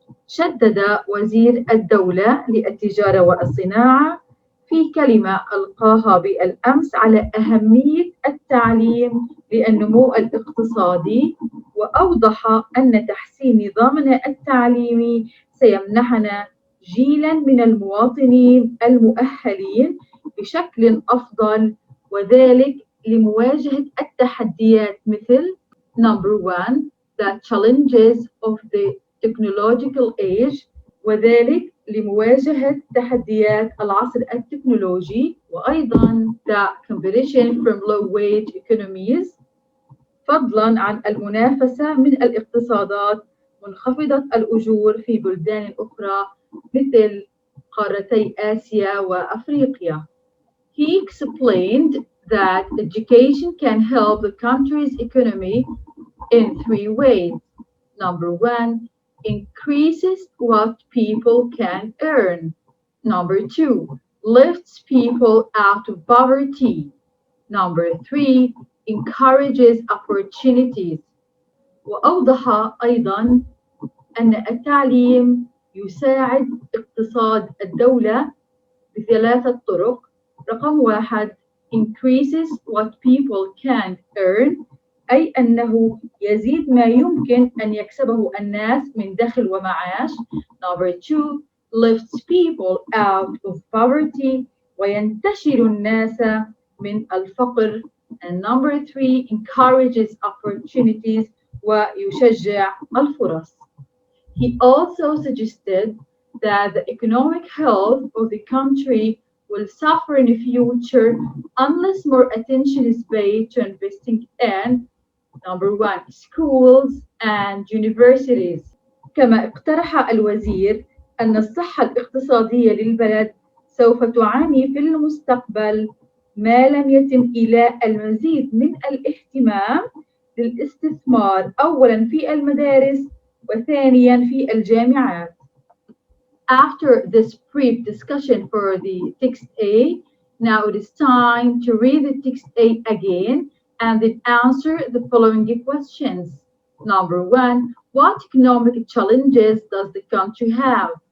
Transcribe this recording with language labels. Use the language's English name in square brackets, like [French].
[Arabic] شدد وزير الدولة للتجارة والصناعة في كلمة ألقاها بالأمس على أهمية التعليم للنمو الاقتصادي وأوضح أن تحسين نظامنا التعليمي سيمنحنا جيلا من المواطنين المؤهلين بشكل أفضل وذلك لمواجهة التحديات مثل [English] Number 1. The challenges of the technological age [Arabic] وذلك لمواجهة تحديات العصر التكنولوجي وأيضا [English] the competition from low wage economies [Arabic] فضلا عن المنافسة من الاقتصادات منخفضة الأجور في بلدان أخرى مثل قارتي آسيا وأفريقيا. [English] He explained that education can help the country's economy in 3 ways. Number 1, increases what people can earn. Number 2, lifts people out of poverty. Number 3, encourages opportunities. [Arabic] وأوضح أيضا أن التعليم يساعد اقتصاد الدولة بثلاثة طرق. رقم 1 [English] increases what people can earn [Arabic] أي أنه يزيد ما يمكن أن يكسبه الناس من دخل ومعاش. [English] Number 2 lifts people out of poverty [Arabic] وينتشل الناس من الفقر. [English] And number 3 encourages opportunities [Arabic] ويشجع الفرص. [English] He also suggested that the economic health of the country will suffer in the future unless more attention is paid to investing in Number 1 schools and universities. [Arabic] كما اقترح الوزير أن الصحة الاقتصادية للبلد سوف تعاني في المستقبل ما لم يتم إيلاء المزيد من الاهتمام للاستثمار أولاً في المدارس وثانياً في الجامعات. [English] After this brief discussion for the text A, now it is time to read the text A again and then answer the following questions. Number 1, what economic challenges does the country have?